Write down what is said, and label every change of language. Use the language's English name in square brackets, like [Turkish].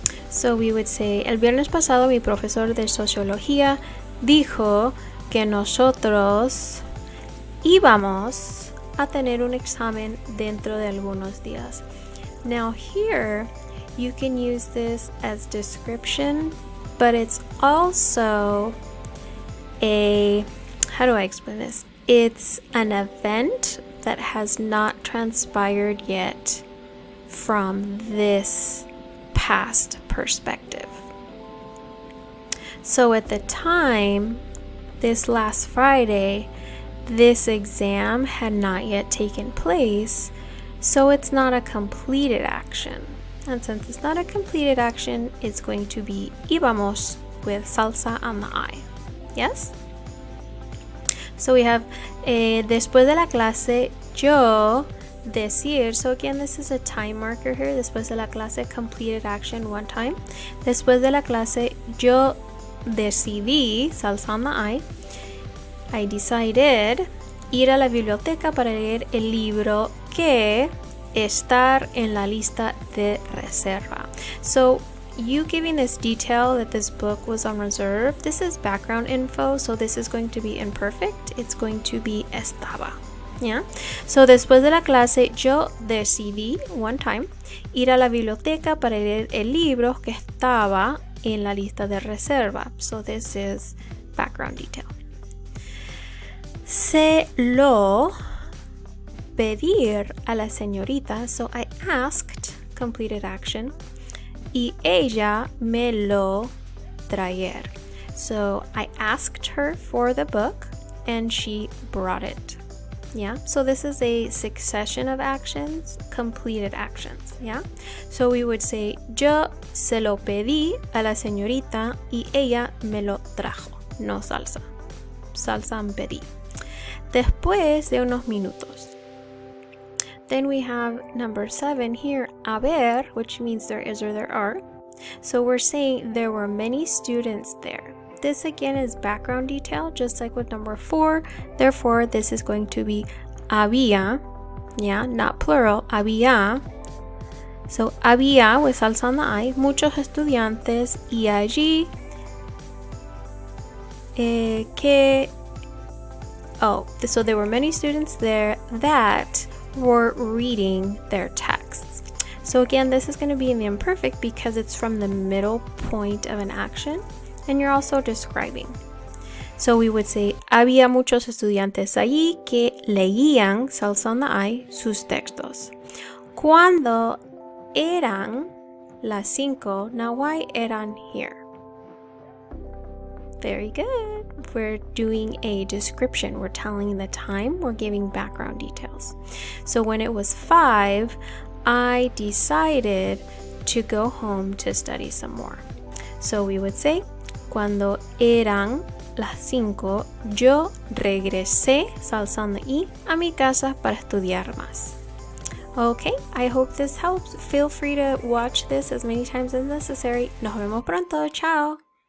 [Spanish] So we would say, el viernes pasado mi profesor de sociología dijo que nosotros íbamos a tener un examen dentro de algunos días. [English] Now here, you can use this as description, but it's also how do I explain this? It's an event that has not transpired yet from this past perspective. So at the time, this last Friday, this exam had not yet taken place, so it's not a completed action. And since it's not a completed action, it's going to be íbamos with salsa on the I. Yes? So we have [Spanish] después de la clase yo decir. [English] So again, this is a time marker here. [Spanish] Después de la clase, [English] completed action one time. [Spanish] Después de la clase yo decidí, [English] salsa on the I decided [Spanish] ir a la biblioteca para leer el libro que estar en la lista de reserva. [English] So you giving this detail that this book was on reserve, this is background info, so this is going to be imperfect. It's going to be estaba. Yeah? [Spanish] So después de la clase yo decidí, [English] one time, [Spanish] ir a la biblioteca para leer el libro que estaba en la lista de reserva. [English] So this is background detail. [Spanish] Se lo pedir a la señorita, [English] so I asked, completed action, [Spanish] y ella me lo traer. [English] So I asked her for the book and she brought it. Yeah, so this is a succession of actions, completed actions. Yeah, so we would say [Spanish] yo se lo pedí a la señorita y ella me lo trajo. No salsa, salsa en pedí. Después de unos minutos. [English] Then we have number 7 here, haber, which means there is or there are. So we're saying there were many students there. This again is background detail, just like with number 4. Therefore, this is going to be había, yeah, not plural, había. So había with salsa on the I, [Spanish] muchos estudiantes, y allí [English] so there were many students there that were reading their texts. So again, this is going to be in the imperfect because it's from the middle point of an action and you're also describing. So we would say, [Spanish] había muchos estudiantes allí que leían, [English] cells on the I, [Spanish] sus textos. Cuando eran las 5, [English] now why [Spanish] eran here? [English] Very good. We're doing a description. We're telling the time. We're giving background details. So when it was 5, I decided to go home to study some more. So we would say, [Spanish] cuando eran las 5, yo regresé, [English] cells on the I, [Spanish] a mi casa para estudiar más. [English] Okay, I hope this helps. Feel free to watch this as many times as necessary. [Spanish] Nos vemos pronto. Chao.